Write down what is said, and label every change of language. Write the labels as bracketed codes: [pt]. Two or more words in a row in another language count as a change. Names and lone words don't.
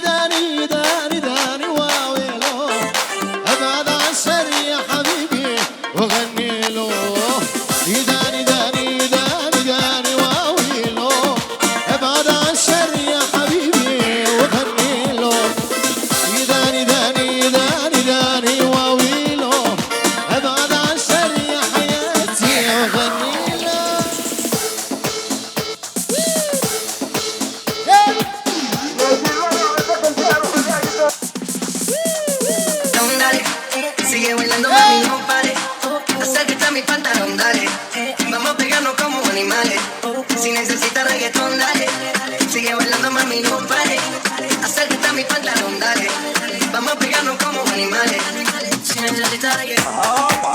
[ar] داني داني داني واويلو ابعد عن الشر يا حبيبي وغني له يداني داني داني داني واويلو ابعد عن الشر يا حبيبي وغني له يداني داني داني داني واويلو ابعد عن الشر يا حياتي وغني له [es] Dale, sigue bailando mami, no pare. Acércate a mi pantalón, dale. Vamos a pegarnos como animales. Si necesitas reggaetón, dale. Sigue bailando mami, no pare. Acércate a mi pantalón, dale. Vamos a pegarnos como animales. Si necesitas reggaetón.